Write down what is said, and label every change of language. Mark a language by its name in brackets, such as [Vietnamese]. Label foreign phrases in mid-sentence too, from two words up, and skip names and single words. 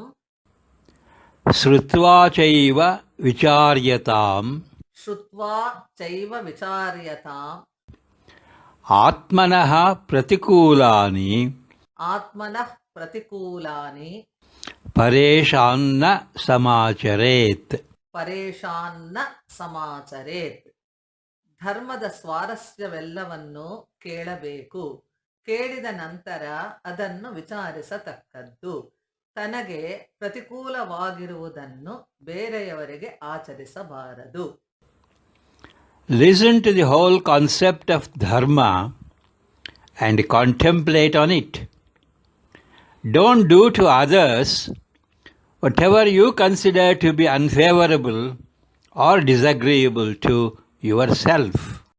[Sanskrit] श्रुत्वा चैव विचार्यताम् श्रुत्वा चैव विचार्यताम् आत्मनः प्रतिकूलानि आत्मनः प्रतिकूलानि परेषान्न समाचरेत्. परेषान्न समाचरेत्. [Kannada] ಧರ್ಮದ ಸ್ವಾರಸ್ಯವೆಲ್ಲವನ್ನೂ ಕೇಳಬೇಕು. ಕೇಳಿದ ನಂತರ ಅದನ್ನು ವಿಚಾರಿಸತಕ್ಕದ್ದು. ತನಗೆ ಪ್ರತಿಕೂಲವಾಗಿರುವುದನ್ನು ಬೇರೆಯವರಿಗೆ ಆಚರಿಸಬಾರದು. [English] Listen to the whole concept of dharma and contemplate on it. Don't do to others whatever you consider to be unfavorable or disagreeable to yourself.